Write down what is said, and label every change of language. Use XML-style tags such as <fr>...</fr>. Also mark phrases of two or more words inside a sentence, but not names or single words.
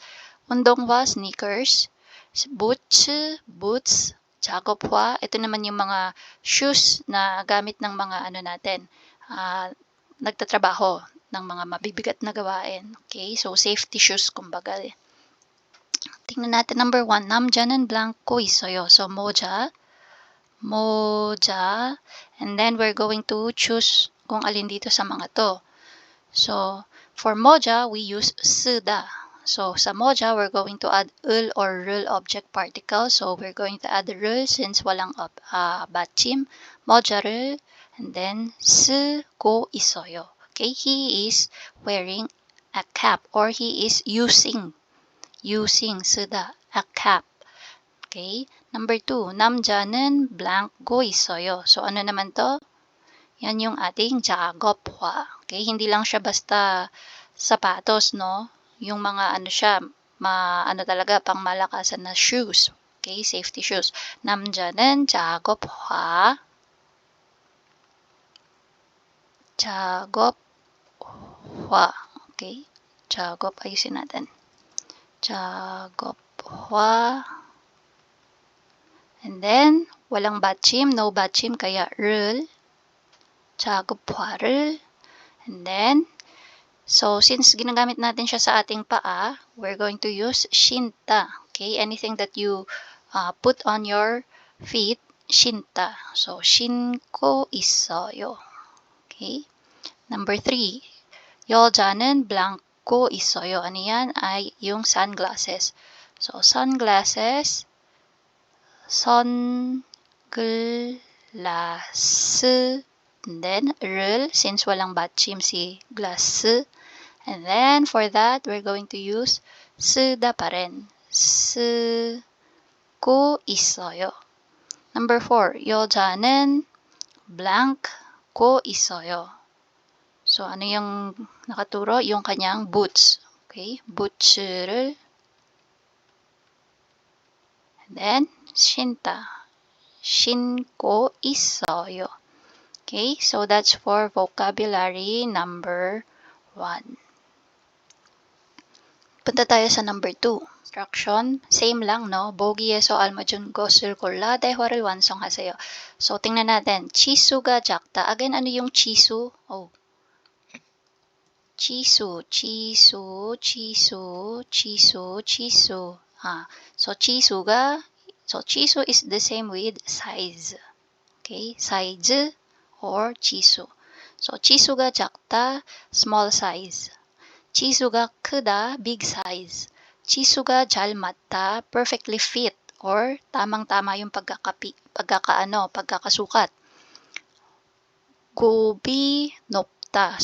<ko>운동화, sneakers. Boots, 작업화.</ko> <tl>Ito naman yung mga shoes na gamit ng mga natin, nagtatrabaho ng mga mabibigat na gawain.</tl> <en>Okay, so safety shoes kumbaga.</en> <tl>Tingnan natin number 1.</tl> <ko>남자는 blanco 있어요.</ko> <en>So, moja, and then we're going to choose</en> <tl>kung alin dito sa mga to.</tl> <en>So, for moja, we use 쓰다. So, sa moja, we're going to add ul or rul object particle. So, we're going to add rul since walang 받침.</en> <ko>모자를,</ko> <en>and then</en> <ko>쓰고 있어요.</ko> <en>Okay, he is wearing a cap or he is using 쓰다, a cap. Okay, number 2,</en> <ko>남자는 blanco 있어요.</ko> <tl>So, ano naman to? Yan yung ating 작업화. Okay, hindi lang siya basta sapatos, no? Yung mga siya, talaga, pang malakasan na shoes.</tl> <en>Okay, safety shoes.</en> <ko>남자는 작업화. Okay, 작업,</ko> <tl>ayusin natin.</tl> <en>작업화. And then, walang 받침, no 받침, kaya 를, 작업화를. And then, so since</en> <tl>ginagamit natin siya sa ating paa,</tl> <en>we're going to use shinta. Okay, anything that you put on your feet, shinta. So,</en> <ko>신고 있어요.</ko> <en>Okay, number 3,</en> <ko>여자는 blanco 있어요.</ko> <tl>Ano yan? Ay yung</tl> <en>sunglasses. So, sunglasses, sunglass, and then 를, since walang 받침 si glass, and then for that we're going to use 쓰다</en> <tl>pa rin.</tl> <ko>쓰고 있어요.</ko> <en>Number 4,</en> <ko>여자는 blanco 있어요.</ko> <tl>So ano yung nakaturo? Yung kanyang boots.</tl> <en>Okay, boots를, and then</en> <ko>신고 있어요.</ko> <en>Okay, so that's for vocabulary number 1.</en> <tl>Punta tayo sa number 2. Instruction, same lang, no?</tl> <ko>보기에서 알맞은 것을 골라 대화를 완성하세요.</ko> <tl>So, tingnan natin.</tl> <ko>치수가 작다.</ko> <tl>Again, ano yung 치수? Oh.</tl> <en>치수. So, 치수 is the same with size. Okay, size or 치수. So,</en> <ko>치수가 작다,</ko> <en>small size.</en> <ko>치수가 크다,</ko> <en>big size.</en> <ko>치수가 잘 맞다,</ko> <en>perfectly fit, or</en> <tl>tamang-tama yung pagkakasukat.</tl> <ko>굽이 높다.</ko>